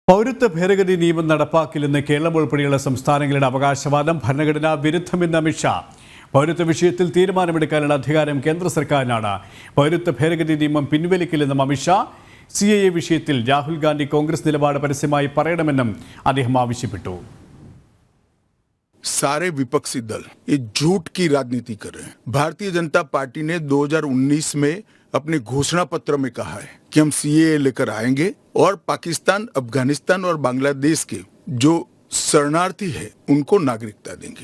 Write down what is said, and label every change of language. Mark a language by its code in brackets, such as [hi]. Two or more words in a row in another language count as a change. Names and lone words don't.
[ml] പൗരത്വ ഭേദഗതി നിയമം നടപ്പാക്കില്ലെന്ന് കേരളം ഉൾപ്പെടെയുള്ള സംസ്ഥാനങ്ങളുടെ അവകാശവാദം ഭരണഘടനാ വിരുദ്ധമെന്ന് അമിത്ഷാ. പൗരത്വ വിഷയത്തിൽ തീരുമാനമെടുക്കാനുള്ള അധികാരം കേന്ദ്ര സർക്കാരിനാണ്. പൗരത്വ ഭേദഗതി നിയമം പിൻവലിക്കില്ലെന്നും അമിത്ഷാ. CAA വിഷയത്തിൽ രാഹുൽ ഗാന്ധി കോൺഗ്രസ് നിലപാട് പരസ്യമായി പറയണമെന്നും അദ്ദേഹം ആവശ്യപ്പെട്ടു. [hi] सारे विपक्षी दल ये झूठ की राजनीति कर रहे हैं। भारतीय जनता पार्टी ने 2019 में अपने घोषणा पत्र में कहा है कि हम CAA लेकर आएंगे और पाकिस्तान, अफगानिस्तान और बांग्लादेश के जो शरणार्थी है उनको नागरिकता देंगे।